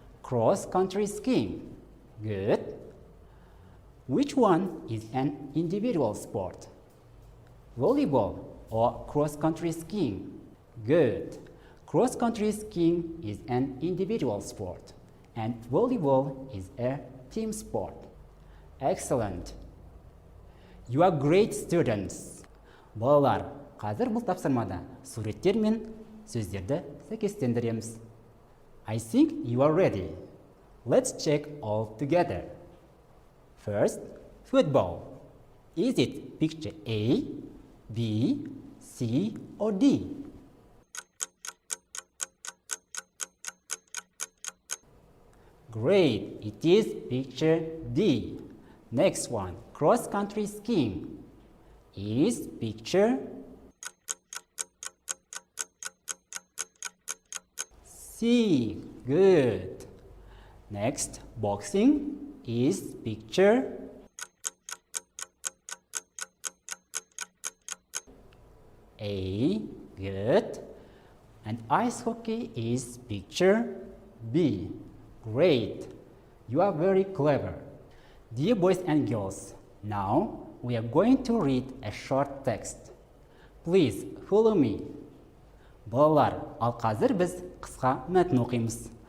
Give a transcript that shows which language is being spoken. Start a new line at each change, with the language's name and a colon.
English: Cross-country skiing. Good. Which one is an individual sport? Volleyball or cross-country skiing? Good. Cross-country skiing is an individual sport and volleyball is a team sport. Excellent. You are great students.
Kazakh: Балалар, қазір бұл тапсырмада суреттер мен сөздерді сәйкестендіреміз.
English: I think you are ready. Let's check all together. First, football. Is it picture A, B, C, or D? Great, it is picture D. Next one, cross-country skiing. Is picture C. Good. Next, boxing is picture A. Good. And ice hockey is picture B. Great. You are very clever. Dear boys and girls, now we are going to read a short text. Please follow me.
Kazakh: Балалар, ал қазір біз қысқа мәтін оқимыз.